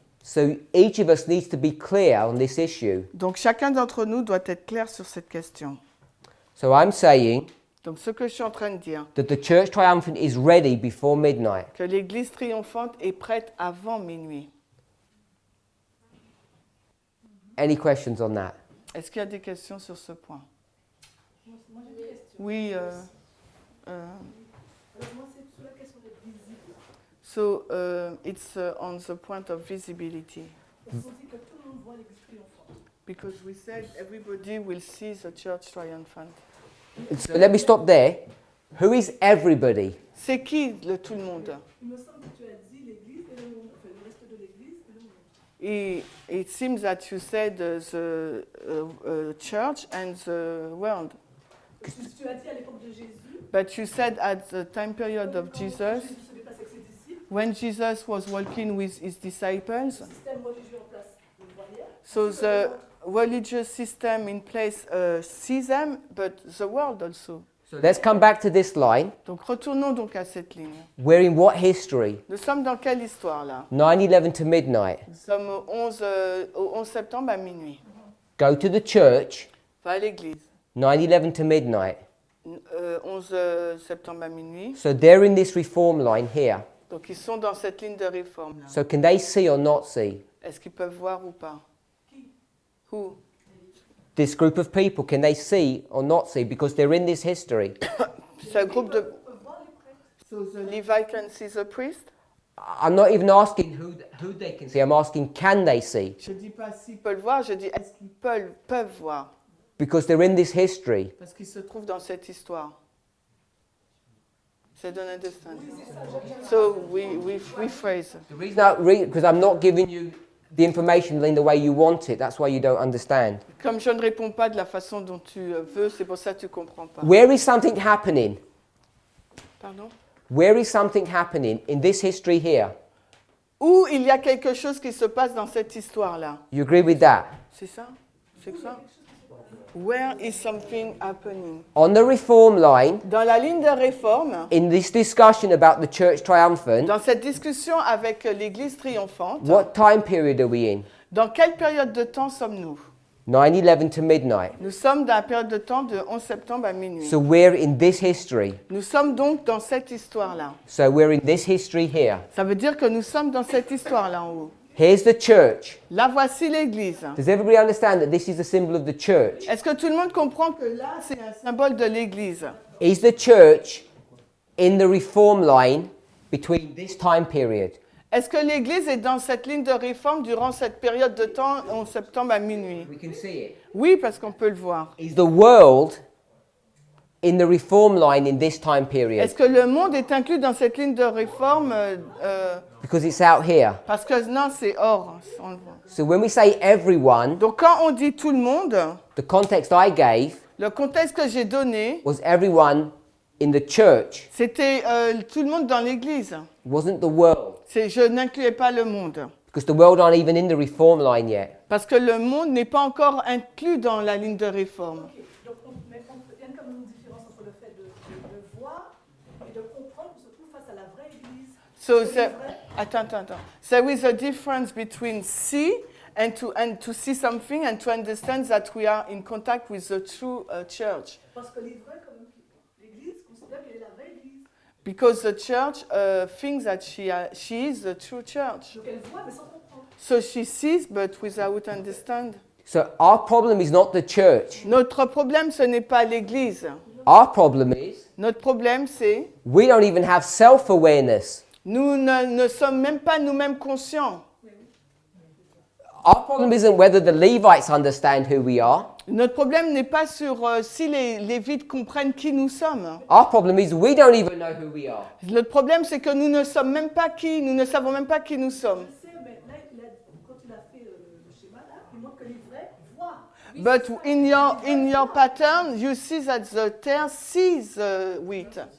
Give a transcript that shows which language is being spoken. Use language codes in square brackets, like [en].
[en] So each of us needs to be clear on this issue. [fr] Donc chacun d'entre nous doit être clair sur cette question. [en] So I'm saying [fr] Donc ce que je suis en train de dire, [en] that the church triumphant is ready before midnight. [fr] que l'Église triomphante est prête avant minuit. [en] Any questions on that? [fr] Est-ce qu'il y a des questions sur ce point? Moi, j'ai une question. Oui. Alors, moi, c'est sur la question de visible. [en] So it's on the point of visibility. [fr] Parce qu'on dit que tout le monde voit l'église triomphante. [en] Because we said everybody will see the church triumphant. So let me stop there. Who is everybody? [fr] C'est qui tout le monde? Il me semble que tu as dit l'église et le monde, enfin le reste de l'église et le monde. [en] It seems that you said the church and the world. [fr] Tu as dit à l'époque de Jésus, [en] But you said at the time period of Jesus. [fr] Jésus se déplace avec ses disciples, [en] when Jesus was walking with his disciples. [fr] Le système religieux en place, vous le voyez. [en] So the religious system in place sees them, but the world also. So let's come back to this line. [fr] Donc retournons donc à cette ligne. [en] We're in what history? [fr] Nous sommes dans quelle histoire là? [en] 9/11 to midnight. [fr] Nous sommes au 11 septembre à minuit. [en] Go to the church. [fr] Va à l'église. [en] 9/11 to midnight. [fr] 11 septembre à minuit. [en] So they're in this reform line here. [fr] Donc ils sont dans cette ligne de réforme là. [en] So can they see or not see? [fr] Est-ce qu'ils peuvent voir ou pas? [en] Who? This group of people, can they see or not see? Because they're in this history. [fr] C'est un groupe de... [en] So the Levite can see the priest? I'm not even asking who they can see. I'm asking, can they see? [fr] Je dis pas s'ils peuvent voir, je dis est-ce qu'ils peuvent voir? [en] Because they're in this history. [fr] Parce qu'ils se trouvent dans cette histoire. [en] So don't understand. So we phrase. The reason I read, because I'm not giving you the information in the way you want it. That's why you don't understand. [fr] Comme je ne réponds pas de la façon dont tu veux, c'est pour ça que tu comprends pas. [en] Where is something happening? [fr] Pardon? [en] Where is something happening in this history here? [fr] Où il y a quelque chose qui se passe dans cette histoire-là. [en] You agree with that? [fr] C'est ça? C'est ça? [en] Where is something happening? On the reform line, [fr] Dans la ligne de réforme, [en] in this discussion about the church triumphant, [fr] dans cette discussion avec l'Église triomphante, [en] what time period are we in? [fr] dans quelle période de temps sommes-nous? [en] 9/11 to midnight. [fr] Nous sommes dans la période de temps de 11 septembre à minuit. [en] So we're in this history. [fr] Nous sommes donc dans cette histoire-là. [en] So we're in this history here. [fr] Ça veut dire que nous sommes dans cette histoire-là en haut. [en] Here's the church. [fr] Là, voici l'Église. [en] Does everybody understand that this is a symbol of the church? [fr] Est-ce que tout le monde comprend que là, c'est un symbole de l'Église? [en] Is the church in the reform line between this time period? [fr] Est-ce que l'Église est dans cette ligne de réforme durant cette période de temps, 11 septembre à minuit? [en] We can see it. [fr] Oui, parce qu'on peut le voir. [en] Is the world in the reform line in this time period? [fr] Est-ce que le monde est inclus dans cette ligne de réforme? [en] Because it's out here. [fr] Parce que non, c'est hors. On le voit. [en] So when we say everyone, [fr] Donc quand on dit tout le monde, [en] the context I gave [fr] le contexte que j'ai donné, [en] was everyone in the church. [fr] c'était tout le monde dans l'Église. [en] It wasn't the world. [fr] Je n'incluais pas le monde. [en] Because the world aren't even in the reform line yet. [fr] Parce que le monde n'est pas encore inclus dans la ligne de réforme. Donc, il y a quand même une différence entre le fait de voir et de comprendre qu'on se trouve face à la vraie Église. [en] So attends. There is a difference between see and to see something and to understand that we are in contact with the true church. [fr] Parce que les vrais, comme l'Église, considère qu'elle est la vraie Église. [en] Because the church thinks that she is the true church. [fr] Donc elle voit, mais sans comprendre. [en] So she sees but without understand. So our problem is not the church. [fr] Notre problème, ce n'est pas l'Église. [en] Our problem is [fr] Notre problème, c'est [en] we don't even have self-awareness. [fr] nous ne sommes même pas nous-mêmes conscients. [en] Our problem isn't whether the Levites understand who we are. [fr] Notre problème n'est pas sur si les Lévites comprennent qui nous sommes. [en] Our problem is we don't even know who we are. [fr] Le problème, c'est que nous ne sommes même pas qui, nous ne savons même pas qui nous sommes. Je sais, mais là, quand il a fait le schéma, là, il montre que les vrais voient. [en] But in your pattern, you see that the tear sees wheat.